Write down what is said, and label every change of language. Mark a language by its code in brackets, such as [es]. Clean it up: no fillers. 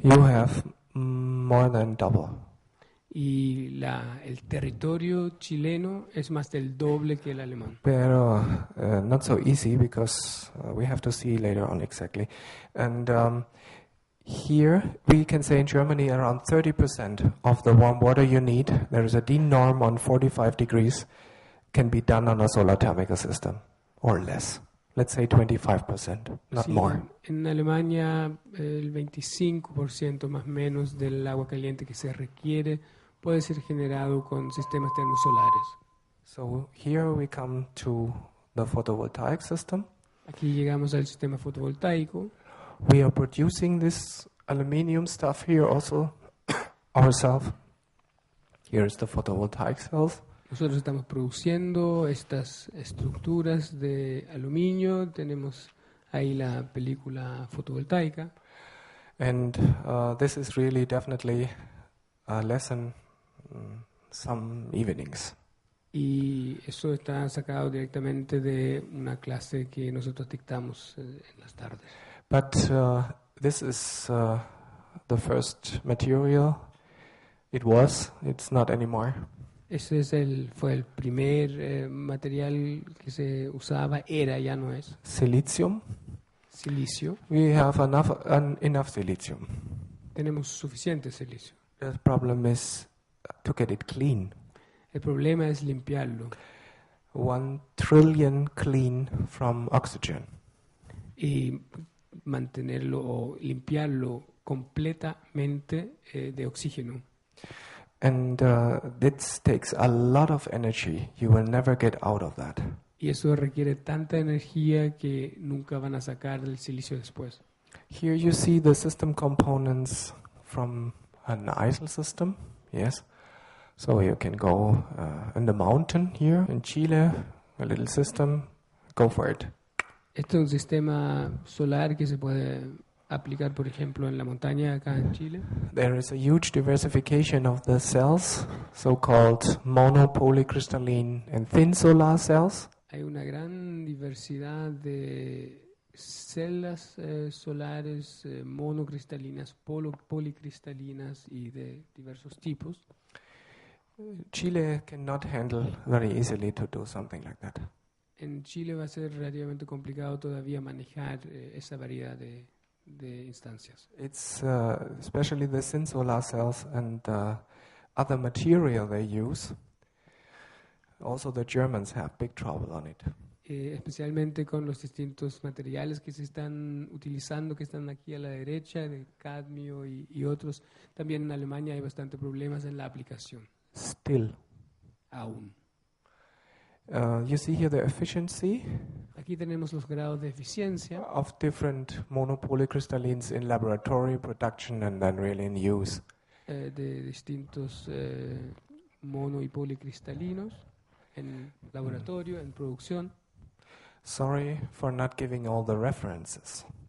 [en] You have more than double. [es] Y el territorio chileno es más del doble que el alemán. Pero [en] not so easy because we have to see later on exactly. And here we can say in Germany around 30% of the warm water you need, there is a DIN norm on 45 degrees, can be done on a solar thermical system or less. let's say 25%, not [es] Sí, [en] more. [es] en Alemania el 25% más o menos del agua caliente que se requiere puede ser generado con sistemas termosolares. [en] So here we come to the photovoltaic system. [es] Aquí llegamos al sistema fotovoltaico. [en] We are producing this aluminium stuff here also ourselves. Here is the photovoltaic cells. [es] Nosotros estamos produciendo estas estructuras de aluminio. Tenemos ahí la película fotovoltaica. [en] And this is really definitely a lesson some evenings. [es] Y eso está sacado directamente de una clase que nosotros dictamos en las tardes. [en] But this is the first material. It's not anymore. [es] Ese fue el primer material que se usaba, ya no es. [en] Silicium. [es] Silicio. [en] We have enough silicium. [es] Tenemos suficiente silicio. [en] The problem is to get it clean. [es] El problema es limpiarlo [en] 1 trillion clean from oxygen. [es] y mantenerlo o limpiarlo completamente de oxígeno. [en] And this takes a lot of energy. You will never get out of that. [es] Y eso requiere tanta energía que nunca van a sacar del silicio después. [en] Here you see the system components from an ISIL system. Yes. So you can go in the mountain here in Chile, a little system. Go for it. [es] Este es un sistema solar que se puede aplicar, por ejemplo, en la montaña acá en Chile. [en] There is a huge diversification of the cells, so-called monopolycrystalline and thin solar cells. [es] Hay una gran diversidad de celdas solares monocristalinas, policristalinas y de diversos tipos. [en] Chile cannot handle very easily to do something like that. [es] En Chile va a ser relativamente complicado todavía manejar esa variedad de instancias. [en] It's especially the thin solar cells and other material they use. Also the Germans have big trouble on it. [es] Especialmente con los distintos materiales que se están utilizando, que están aquí a la derecha, de cadmio y otros. También en Alemania hay bastante problemas en la aplicación. [en] Still. [es] Aún. [en] You see here the efficiency [es] Aquí tenemos los grados de eficiencia [en] of different monopolycrystallines in laboratory production and then really in use. [es] De distintos mono y policristalinos en laboratorio, en producción. [en] Sorry for not giving all the references.